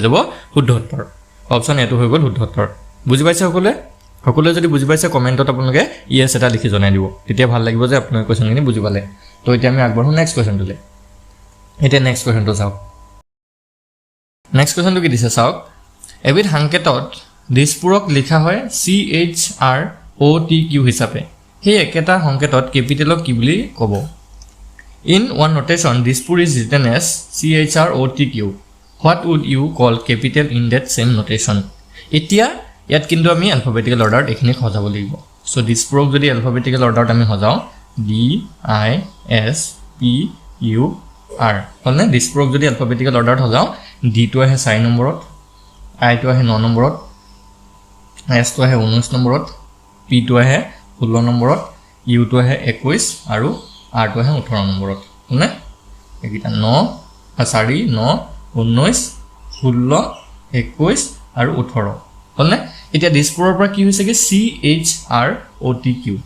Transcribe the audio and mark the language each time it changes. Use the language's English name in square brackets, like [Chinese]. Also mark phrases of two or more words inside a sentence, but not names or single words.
[Assamese] যাব শুদ্ধ উত্তৰ অপচন এটো হৈ গ'ল শুদ্ধ উত্তৰ বুজি পাইছে সকলোৱে যদি বুজি পাইছে কমেন্টত আপোনালোকে ইয়েস এটা লিখি জনাই দিব তেতিয়া ভাল লাগিব যে আপোনালোকে কোৱেশ্চনখিনি বুজি পালে তো এতিয়া আমি আগবঢ়ো [English] next questionটোলে [Assamese] এতিয়া [English] next questionটো [Assamese] চাওক [English] next questionটো [Assamese] কি দিছে চাওক এবিধ সংকেতত দিছপুৰক লিখা হয় CHROTQ হিচাপে সেই একেটা সংকেতত কেপিটেলক কি বুলি ক'ব [English] In one notation, Dispur is written as CHROTQ. What would you call capital in that same notation? [Assamese] এতিয়া ইয়াত কিন্তু আমি [English] alphabetical order [Assamese] এখিনি সজাব লাগিব সো Dispurক যদি [English] alphabetical order [Assamese] আমি সজাও D I S P U R হলনে Dispurক যদি [English] alphabetical order [Assamese] সজাও D তো আহে 4 নম্বৰত I তো আহে 9 নম্বৰত S তো আহে 19 নম্বৰত P তো আহে 16 নম্বৰত U তো আহে 21 আৰু R তো আহে 18 নম্বৰত হলনে এইটা 9 4 9 19 16 21 আৰু 18 হলনে এতিয়া দিছপুৰৰ পৰা কি হৈছে কি CHROTQ